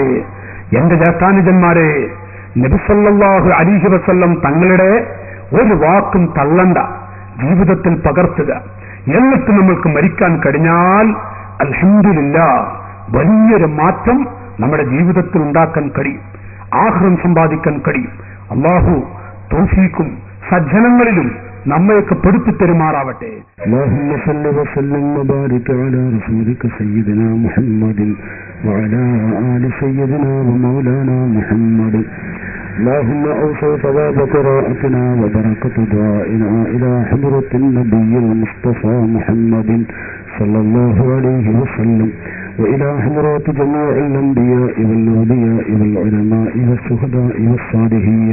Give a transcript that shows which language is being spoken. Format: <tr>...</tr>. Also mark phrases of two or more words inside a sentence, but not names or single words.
<ml>എന്റെ ജ്യേഷ്ഠാനുജന്മാരെ, നബി</ml> <ar>صلى الله عليه وسلم</ar> <ml>തങ്ങളുടെ ഒരു വാക്കും തള്ളണ്ട, ജീവിതത്തിൽ പകർത്തുക. എന്നിട്ട് നമ്മൾക്ക് മരിക്കാൻ കഴിഞ്ഞാൽ അൽഹംദുലില്ലാഹ് വലിയൊരു മാറ്റം നമ്മുടെ ജീവിതത്തിൽ ഉണ്ടാക്കാൻ കഴിയും, ആഖിറം സമ്പാദിക്കാൻ കഴിയും. അല്ലാഹു തൗഫീഖും സജ്ജനങ്ങളിലും നമ്മയൊക്കെ പെടുത്തി പെരുമാറാവട്ടെ.</ml> <ar>اللهم صل وسلم وبارك على رسولك سيدنا محمد وعلى آل سيدنا ومولانا محمد. اللهم أوصل ثواب قراءتنا وبركة دعائنا إلى حضرة النبي المصطفى محمد صلى الله عليه وسلم وإلى حضرات جميع الأنبياء والأولياء والعلماء والشهداء والصالحين.</ar>